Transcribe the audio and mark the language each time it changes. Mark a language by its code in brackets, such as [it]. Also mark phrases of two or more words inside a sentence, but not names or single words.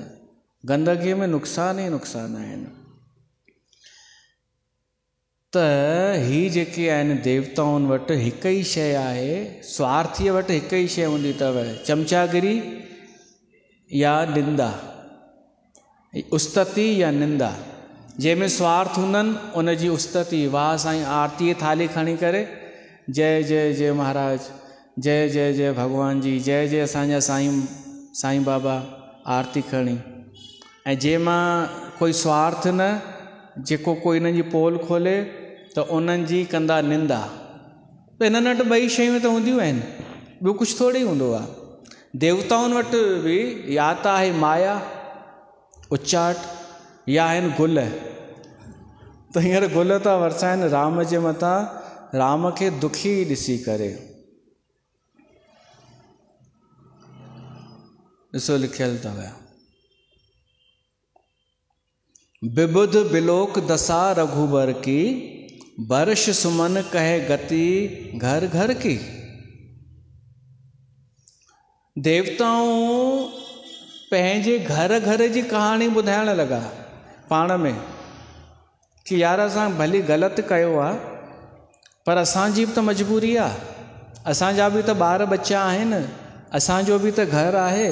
[sd] गंदगीअ में नुक़सान ई नुक़सान आहिनि। त ही जेके आहिनि देवताउनि वटि हिकु ई शइ आहे, स्वार्थीअ वटि हिकु ई शइ हूंदी अथव, चमचागिरी या निंदा, उस्तति या निंदा। जंहिंमें स्वार्थ हूंदनि उन जी उस्तति, वाह साईं आरती थाली खणी करे जय जय जय महाराज, जय जय जय भॻवान जी, जय जय असांजा साईं बाबा, आरती खणी। ऐं जंहिंमां कोई स्वार्थ न, जेको कोई इन्हनि जी पोल खोले त उन्हनि जी कंदा निंदा। त हिननि वटि ॿई शयूं त हूंदियूं आहिनि, ॿियो कुझु थोरी हूंदो आहे। देवताउनि वटि बि या त आहे माया उचाट, या आहिनि गुल। त हींअर गुल था वरसाइनि राम जे मथां, राम खे दुखी ॾिसी करे। ॾिसो लिखियलु अथव, [awa] बिबुध बिलोक दशा रघुबर की, बर्ष सुमन कहे गति घर घर की। [sd] देवताऊं पंहिंजे घर घर जी कहाणी ॿुधाइण लॻा पाण में, कि यार असां भली ग़लति कयो आहे, पर असांजी बि त मजबूरी आहे, असांजा बि त ॿार बच्चा आहिनि, असांजो बि त घर आहे।